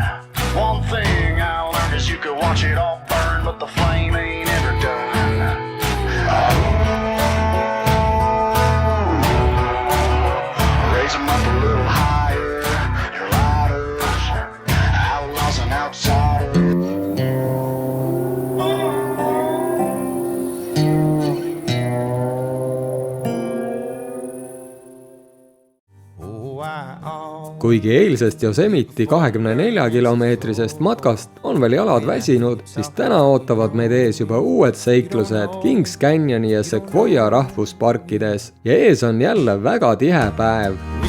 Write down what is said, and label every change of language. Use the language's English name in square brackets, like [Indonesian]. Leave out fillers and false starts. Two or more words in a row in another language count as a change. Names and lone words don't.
[English] One thing I learned is you could watch it all burn, but the flame ain't ever done. Raise them up a little higher. You're lighters, outlaws and outsiders. [Estonian] Kuigi eilsest Yosemite 24-kilomeetrisest matkast on veel jalad väsinud, siis täna ootavad meid ees juba uued seiklused Kings Canyoni ja Sequoia rahvusparkides ja ees on jälle väga tihe päev.